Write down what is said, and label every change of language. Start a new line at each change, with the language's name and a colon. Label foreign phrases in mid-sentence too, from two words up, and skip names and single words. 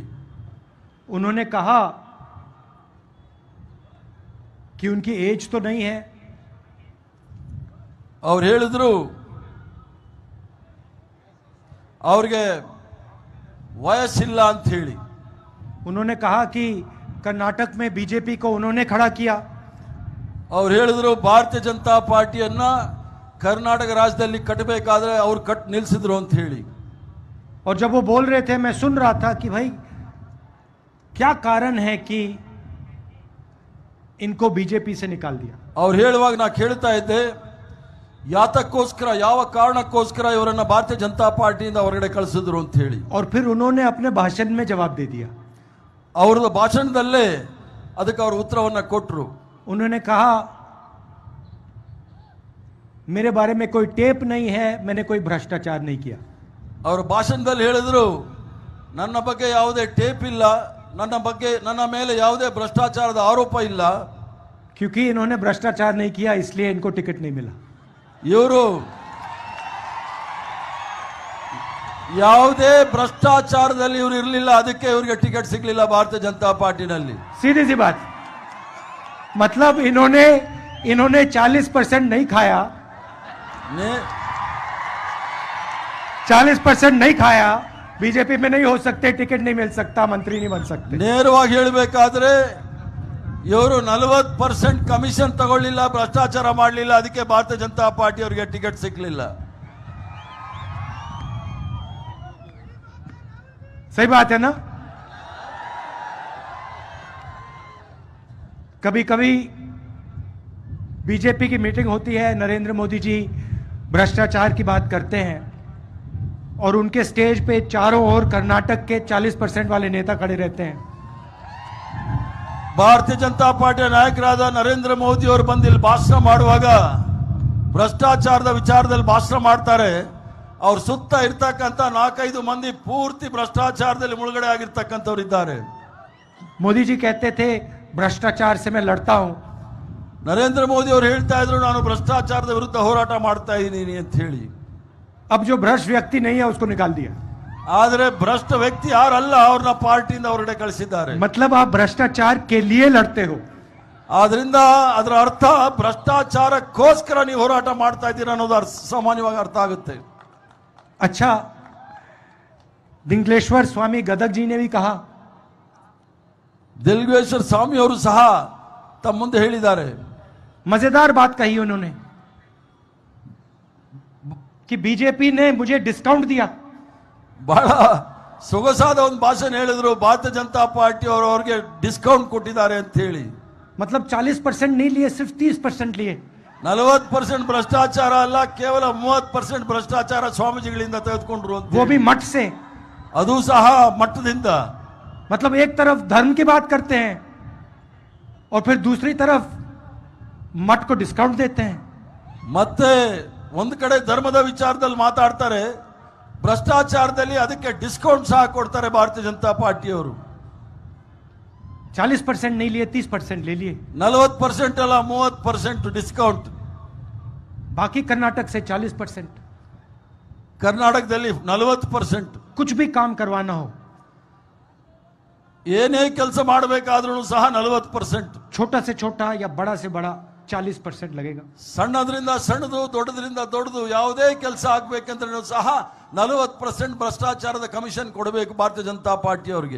Hindi: उन्होंने कहा कि उनकी एज तो नहीं है।
Kannada: ಅವ್ರು ಹೇಳಿದ್ರು ಅವ್ರಿಗೆ ವಯಸ್ಸಿಲ್ಲ ಅಂತ ಹೇಳಿ।
Hindi: उन्होंने कहा कि कर्नाटक में बीजेपी को उन्होंने खड़ा किया।
Kannada: ಅವ್ರು ಹೇಳಿದ್ರು ಭಾರತೀಯ ಜನತಾ ಪಾರ್ಟಿಯನ್ನ ಕರ್ನಾಟಕ ರಾಜ್ಯದಲ್ಲಿ ಕಟ್ಟಬೇಕಾದ್ರೆ ಅವ್ರು ಕಟ್ ನಿಲ್ಲಿಸಿದ್ರು ಅಂತ ಹೇಳಿ।
Hindi: और जब वो बोल रहे थे, मैं सुन रहा था कि भाई क्या कारण है कि इनको बीजेपी से निकाल दिया।
Kannada: ಅವ್ರು ಹೇಳುವಾಗ ನಾ ಕೇಳ್ತಾ ಇದ್ದೆ, ಯಾತಕ್ಕೋಸ್ಕರ ಯಾವ ಕಾರಣಕ್ಕೋಸ್ಕರ ಇವರನ್ನ ಭಾರತೀಯ ಜನತಾ ಪಾರ್ಟಿಯಿಂದ ಹೊರಗಡೆ ಕಳಿಸಿದ್ರು ಅಂತ ಹೇಳಿ।
Hindi: और फिर उन्होंने अपने भाषण में जवाब दे दिया।
Kannada: ಅವ್ರದ್ದು ಭಾಷಣದಲ್ಲೇ ಅದಕ್ಕೆ ಅವರು ಉತ್ತರವನ್ನ ಕೊಟ್ಟರು।
Hindi: उन्होंने कहा मेरे बारे में कोई टेप नहीं है, मैंने कोई भ्रष्टाचार नहीं किया।
Kannada: ಅವರು ಭಾಷಣದಲ್ಲಿ ಹೇಳಿದ್ರು, ನನ್ನ ಬಗ್ಗೆ ಯಾವುದೇ ಟೇಪ್ ಇಲ್ಲ, ನನ್ನ ಮೇಲೆ ಯಾವುದೇ ಭ್ರಷ್ಟಾಚಾರದ ಆರೋಪ ಇಲ್ಲ।
Hindi: क्योंकि इन्होंने भ्रष्टाचार नहीं किया इसलिए इनको टिकट नहीं मिला।
Kannada: ಇವರು ಯಾವುದೇ ಭ್ರಷ್ಟಾಚಾರದಲ್ಲಿ ಇವರು ಇರಲಿಲ್ಲ, ಅದಕ್ಕೆ ಇವರಿಗೆ ಟಿಕೆಟ್ ಸಿಗಲಿಲ್ಲ ಭಾರತೀಯ ಜನತಾ ಪಾರ್ಟಿನಲ್ಲಿ।
Hindi: सीधी सी बात, मतलब इन्होंने 40% नहीं खाया, 40% नहीं खाया, बीजेपी में नहीं हो सकते, टिकट नहीं मिल सकता, मंत्री नहीं बन सकते।
Kannada: ನೇರವಾಗಿ ಹೇಳಬೇಕಾದ್ರೆ ಇವರು 40% ಕಮಿಷನ್ ತಗೊಳ್ಳಿಲ್ಲ, ಭ್ರಷ್ಟಾಚಾರ ಮಾಡಲಿಲ್ಲ, ಅದಕ್ಕೆ ಭಾರತೀಯ ಜನತಾ ಪಾರ್ಟಿ ಅವರಿಗೆ ಟಿಕೆಟ್ ಸಿಗಲಿಲ್ಲ।
Hindi: सही बात है ना। कभी कभी बीजेपी की मीटिंग होती है, नरेंद्र मोदी जी भ्रष्टाचार की बात करते हैं और उनके स्टेज पे चारों ओर कर्नाटक के 40% वाले नेता खड़े रहते हैं।
Kannada: ಭಾರತೀಯ ಜನತಾ ಪಾರ್ಟಿಯ ನಾಯಕರಾದ ನರೇಂದ್ರ ಮೋದಿ ಅವರು ಬಂದು ಇಲ್ಲಿ ಭಾಷಣ ಮಾಡುವಾಗ ಭ್ರಷ್ಟಾಚಾರದ ವಿಚಾರದಲ್ಲಿ ಭಾಷಣ ಮಾಡ್ತಾರೆ, ಅವ್ರ ಸುತ್ತ ಇರ್ತಕ್ಕಂಥ 4-5 ಮಂದಿ ಪೂರ್ತಿ ಭ್ರಷ್ಟಾಚಾರದಲ್ಲಿ ಮುಳುಗಡೆ ಆಗಿರ್ತಕ್ಕಂಥವ್ರು ಇದ್ದಾರೆ।
Hindi: मोदी जी कहते थे भ्रष्टाचार से मैं लड़ता हूं।
Kannada: ನರೇಂದ್ರ ಮೋದಿ ಅವರು ಹೇಳ್ತಾ ಇದ್ರು, ನಾನು ಭ್ರಷ್ಟಾಚಾರದ ವಿರುದ್ಧ ಹೋರಾಟ ಮಾಡ್ತಾ ಇದ್ದೀನಿ ಅಂತ ಹೇಳಿ।
Hindi: अब जो भ्रष्ट व्यक्ति नहीं है उसको निकाल दिया।
Kannada: ಆದರೆ ಭ್ರಷ್ಟ ವ್ಯಕ್ತಿ ಯಾರಲ್ಲ ಅವ್ರನ್ನ ಪಾರ್ಟಿಯಿಂದ ಹೊರಗಡೆ ಕಳಿಸಿದ್ದಾರೆ।
Hindi: मतलब आप भ्रष्टाचार के लिए लड़ते हो।
Kannada: ಆದ್ರಿಂದ ಅದರ ಅರ್ಥ ಭ್ರಷ್ಟಾಚಾರಕ್ಕೋಸ್ಕರ ನೀವು ಹೋರಾಟ ಮಾಡ್ತಾ ಇದ್ದೀರಾ ಅನ್ನೋದು ಸಾಮಾನ್ಯವಾಗಿ ಅರ್ಥ ಆಗುತ್ತೆ।
Hindi: अच्छा, दिंगलेश्वर स्वामी गदग जी ने भी कहा,
Kannada: ದಿಲ್ಗೇಶ್ವರ ಸ್ವಾಮಿ ಅವರು ಸಹ ತಮ್ಮ ಮುಂದೆ ಹೇಳಿದ್ದಾರೆ।
Hindi: मजेदार बात कही उन्होंने कि बीजेपी ने मुझे डिस्काउंट दिया।
Kannada: ಬಹಳ ಸೊಗಸಾದ ಒಂದು ಭಾಷಣ ಹೇಳಿದ್ರು, ಭಾರತೀಯ ಜನತಾ ಪಾರ್ಟಿ ಅವರು ಅವ್ರಿಗೆ ಡಿಸ್ಕೌಂಟ್ ಕೊಟ್ಟಿದ್ದಾರೆ ಅಂತ ಹೇಳಿ।
Hindi: मतलब 40% नहीं लिए, सिर्फ 30% लिए।
Kannada: 40% ಭ್ರಷ್ಟಾಚಾರ ಅಲ್ಲ, ಕೇವಲ 30% ಭ್ರಷ್ಟಾಚಾರ ಸ್ವಾಮೀಜಿಗಳಿಂದ ತೆಗೆದುಕೊಂಡ್ರು ಅಂತ.
Hindi: वो भी मठ से,
Kannada: ಅದು ಸಹ ಮಟ್ಟದಿಂದ.
Hindi: मतलब एक तरफ धर्म की बात करते हैं और फिर दूसरी तरफ मठ को डिस्काउंट देते हैं.
Kannada: ಮತ್ತೆ ಒಂದು ಕಡೆ ಧರ್ಮದ ವಿಚಾರದಲ್ಲಿ ಮಾತಾಡ್ತಾರೆ, ಭ್ರಷ್ಟಾಚಾರದಲ್ಲಿ ಅದಕ್ಕೆ ಡಿಸ್ಕೌಂಟ್ ಸಹ ಕೊಡ್ತಾರೆ ಭಾರತೀಯ ಜನತಾ ಪಾರ್ಟಿಯವರು.
Hindi: 40% नहीं लिए, 30% ले लिए.
Kannada: 40% ಅಲ್ಲ, 30% ಡಿಸ್ಕೌಂಟ್.
Hindi: बाकी कर्नाटक से 40%.
Kannada: ಕರ್ನಾಟಕದಲ್ಲಿ 40%.
Hindi: कुछ भी काम करवाना हो,
Kannada: ಏನೇ ಕೆಲಸ ಮಾಡಬೇಕಾದ್ರೂ ಸಹ 40%.
Hindi: छोटा से छोटा या बड़ा से बड़ा 40% लगेगा.
Kannada: ಸಣ್ಣದ್ರಿಂದ ಸಣ್ಣದು, ದೊಡ್ಡದ್ರಿಂದ ದೊಡ್ಡದು ಯಾವುದೇ ಕೆಲಸ ಆಗ್ಬೇಕಂದ್ರೆ ಸಹ 40% ಭ್ರಷ್ಟಾಚಾರದ ಕಮಿಷನ್ ಕೊಡಬೇಕು ಭಾರತೀಯ ಜನತಾ ಪಾರ್ಟಿ ಅವರಿಗೆ.